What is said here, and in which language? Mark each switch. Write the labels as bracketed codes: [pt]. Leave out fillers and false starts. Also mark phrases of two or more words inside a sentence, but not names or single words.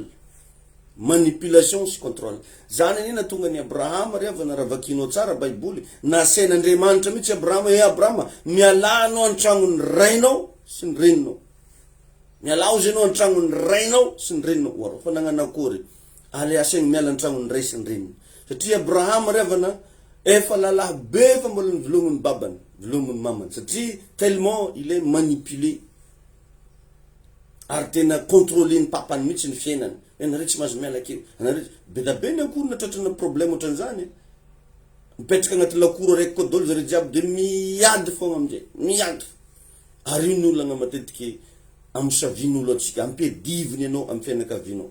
[mg] Manipulation sy contrôle. Zany anina tonga ny Abrahama riavana raha vakinao tsara Baiboly, nasain'Andriamanitra mihitsy Abrahama, Abrahama, mialanao antragnony rainao sy ny reninao. Mialao izy anao antragnony rainao sy ny reninao. Oara, fa nagnano akory? Ale asaigny miala antragnony ray sy ny reniny. Satria Abrahama riavana efa lalahy be fa mbola nivelomony babany, velomony mamany. [fr] Satria tellement il est manipulé. [mg] Ary tena contrôler ny papany mihitsy ny fiainany. Anareo tsy mahazo miala kely. Anareo be da be ny akory natratrana problème ohatran'izany. Mipetraka agnaty lakoro araiky koa daholo zareo jiaby de miady fogna amin'izay. Miady. Ary io ny olona matetiky amosavian'olo atsika, ampediviny anao amin'ny fianakavianao.